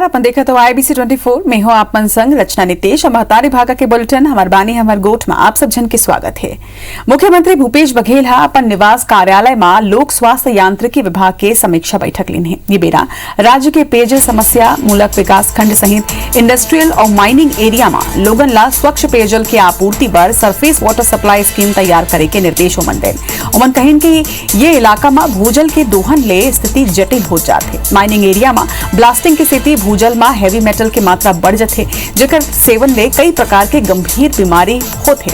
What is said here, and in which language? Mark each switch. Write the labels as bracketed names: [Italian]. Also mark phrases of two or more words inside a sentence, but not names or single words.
[Chhattisgarhi] अपन देखा तो IBC 24 में हो आप मन संग रचना नितेश महतारी भागा के बुलेटिन हमार बानी हमार गोठ में आप सब जन के स्वागत है। मुख्यमंत्री भूपेश बघेल हा अपन निवास कार्यालय में लोक स्वास्थ्य यांत्रिकी विभाग के समीक्षा बैठक लीन है। ये बेरा राज्य के पेयजल समस्या मूलक विकास खंड सहित इंडस्ट्रियल और [English] mining area [Chhattisgarhi] में लोगन ला स्वच्छ पेयजल की आपूर्ति पर [English] surface water supply scheme [Chhattisgarhi] तैयार करे के निर्देश उमन देन। उमन कहिन कि ये इलाका में भूजल के दोहन ले स्थिति जटिल हो जाते। [English] mining area [Chhattisgarhi] में ब्लास्टिंग की स्थिति भूजल में [English] heavy metal [Chhattisgarhi] की मात्रा बढ़ जाते, जेकर सेवन ले कई प्रकार के गंभीर बीमारी होते।